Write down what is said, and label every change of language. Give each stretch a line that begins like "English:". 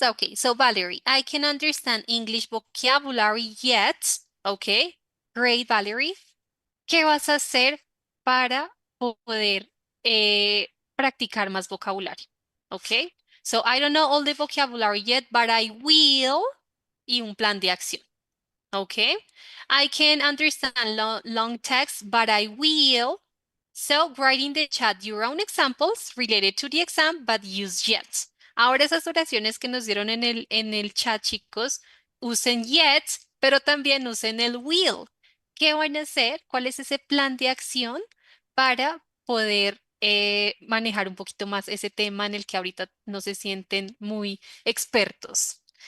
English: Okay, so Valerie, I can understand English vocabulary yet. Okay, great, Valerie.
Spanish: ¿Qué vas a hacer para poder practicar más vocabulario? ¿Ok?
English: So, I don't know all the vocabulary yet, but I will.
Spanish: Y un plan de acción.
English: ¿Ok? I can understand long text, but I will. So, write in the chat your own examples related to the exam, but use yet.
Spanish: Ahora esas oraciones que nos dieron en el chat, chicos, usen yet, pero también usen el will. ¿Qué van a hacer? ¿Cuál es ese plan de acción para poder manejar un poquito más ese tema en el que ahorita no se sienten muy expertos?